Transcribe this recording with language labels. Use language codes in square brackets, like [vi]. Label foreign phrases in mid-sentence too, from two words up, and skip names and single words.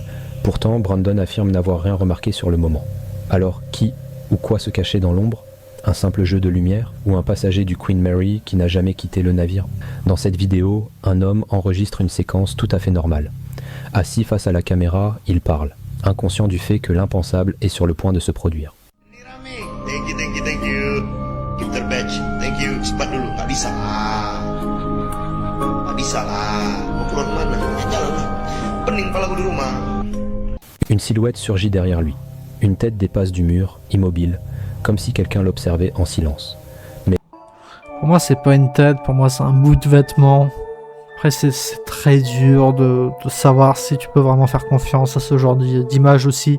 [fr] Pourtant, Brandon affirme n'avoir rien remarqué sur le moment. Alors, qui ou quoi se cachait dans l'ombre? Un simple jeu de lumière ou un passager du Queen Mary qui n'a jamais quitté le navire? Dans cette vidéo, un homme enregistre une séquence tout à fait normale. Assis face à la caméra, il parle, inconscient du fait que l'impensable est sur le point de se produire. [en] Thank you. Gift badge. Thank you. [id] Cepat dulu, nggak bisa lah. Nggak bisa lah. Mau keluar mana? Ya jalan lah. Pening kepala gue di rumah. [fr] Une silhouette surgit derrière lui. Une tête dépasse du mur, immobile, comme si quelqu'un l'observait en silence. Mais pour moi, c'est pas une tête, pour moi, c'est un bout de vêtement. Après, c'est très dur de savoir si tu peux vraiment faire confiance à ce genre d'image aussi.